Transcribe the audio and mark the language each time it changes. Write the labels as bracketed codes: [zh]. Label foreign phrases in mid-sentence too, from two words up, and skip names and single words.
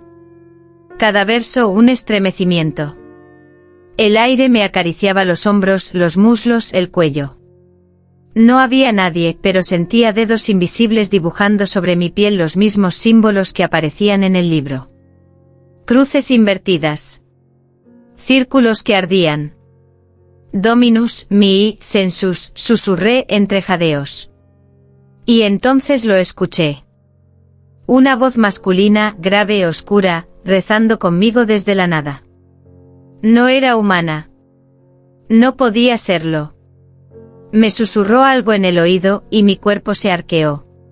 [es] Cada verso un estremecimiento. El aire me acariciaba los hombros, los muslos, el cuello. No había nadie, pero sentía dedos invisibles dibujando sobre mi piel los mismos símbolos que aparecían en el libro. Cruces invertidas. Círculos que ardían. [la] Dominus mihi sensus, [es] susurré entre jadeos. Y entonces lo escuché. Una voz masculina, grave e oscura, rezando conmigo desde la nada. No era humana. No podía serlo. Me susurró algo en el oído, y mi cuerpo se arqueó.